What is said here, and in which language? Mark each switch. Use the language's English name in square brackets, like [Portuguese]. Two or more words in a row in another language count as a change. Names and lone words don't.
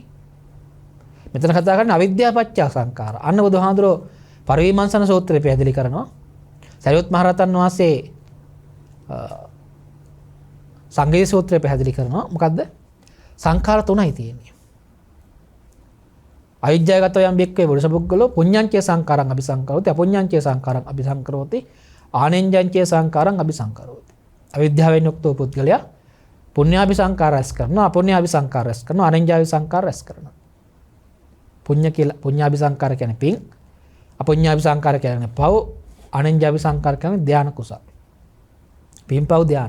[Sinhala] මෙතන කතා කරන්නේ අවිද්‍යා පත්‍ය සංඛාර. අන්න බුදුහාඳුරෝ පරිවිමර්ශන සූත්‍රය පැහැදිලි කරනවා. සරියුත් මහ රහතන් වහන්සේ සංගය සූත්‍රය පැහැදිලි කරනවා. මොකද්ද? සංඛාර තුනයි තියෙන්නේ. [Pali] අවිජ්ජාගතෝ යම් බික්කේ පුරුෂපුද්ගලෝ පුඤ්ඤංචේ සංඛාරං අபிසංකරෝති අපුඤ්ඤංචේ සංඛාරං අபிසංකරෝති ආනෙන්ජංචේ සංඛාරං අபிසංකරෝති. [Sinhala] අවිද්‍යාවෙන් යුක්ත පුද්ගලයා පුඤ්ඤාபிසංකාර රැස් කරනවා අපුඤ්ඤාபிසංකාර රැස් කරනවා ආනෙන්ජාபிසංකාර රැස් කරනවා. පුඤ්ඤ කියලා පුඤ්ඤාபிසංකාර කියන්නේ පින්, අපුඤ්ඤාபிසංකාර කියන්නේ පව්, ආනෙන්ජාபிසංකාර කියන්නේ ධාන කුසල. පින් පව් ධාන.